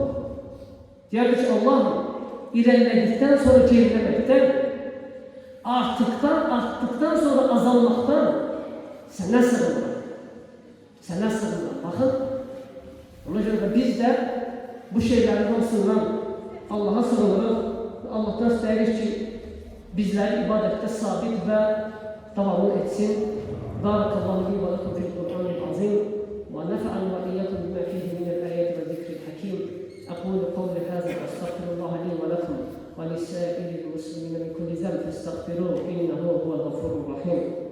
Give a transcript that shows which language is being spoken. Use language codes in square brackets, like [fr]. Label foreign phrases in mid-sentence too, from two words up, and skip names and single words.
[tr] Diğer bir şey, Allah'ım ilerledikten sonra gerilemekten, arttıktan sonra azalmaktan sana sığınırım. Sana sığınırım. Bakın, ona göre de biz de bu şeylerden sığınan Allah'a sığınırız. [az] Allah'tan istəyiriz ki, bizləri ibadətdə sabit və davamlı etsin. [ar] بارك الله لي ولكم في القرآن العظيم ونفعني وإياكم بما فيه من الآيات والذكر الحكيم. أقول قولي هذا وأستغفر الله لي ولكم ولسائر المسلمين من كل ذنب فاستغفروه إنه هو الغفور الرحيم.